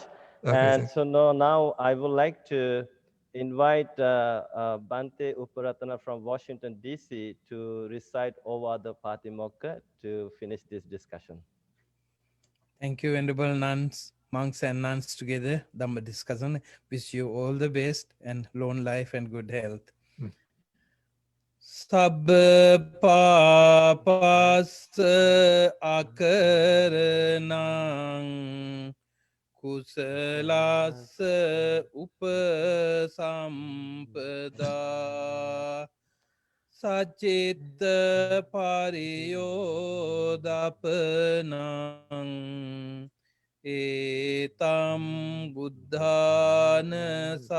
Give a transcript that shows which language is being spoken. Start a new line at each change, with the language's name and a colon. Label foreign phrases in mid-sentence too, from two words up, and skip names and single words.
English: And so now I would like to invite Bhante Uparatana from Washington, D.C. to recite over the Patimokkha to finish this discussion. Thank you, Venerable nuns, monks and nuns together, Dhamma discussion. Wish you all the best and long life and good health.
Pali: Sabba papas akaranang kusalas upasampada sacitta pariyodapanang etam buddhana